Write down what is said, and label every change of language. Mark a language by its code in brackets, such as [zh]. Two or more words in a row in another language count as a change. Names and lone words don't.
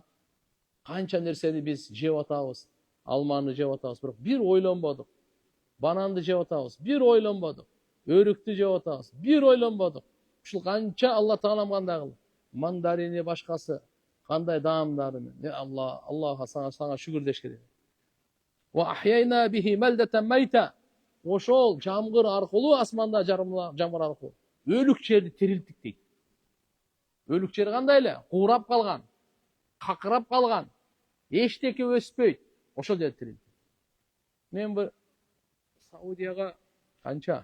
[ky] Канча нерсени биз жеп атабыз. Алманы жеп атабыз, бирок бир ойлонбодук. Бананды жеп атабыз, бир ойлонбодук. Өрүктү жеп атабыз, бир ойлонбодук. Ушул канча Алла Таалам кандай кылды? Мандарини башкасы, кандай даамдары менен. Аллага сага шүгүр деш керек. [ar] وأحيينا به بلدة ميتا. [ky] Ошол жамгыр аркылуу асманда жамгыр аркылуу өлүк жерди тирилтик дейт. Өлүк жер кандай эле? Куурап калган, какырап калган, эчтеке өспөйт. Ошол жерди тирилтик. Мен бир Саудияга канча?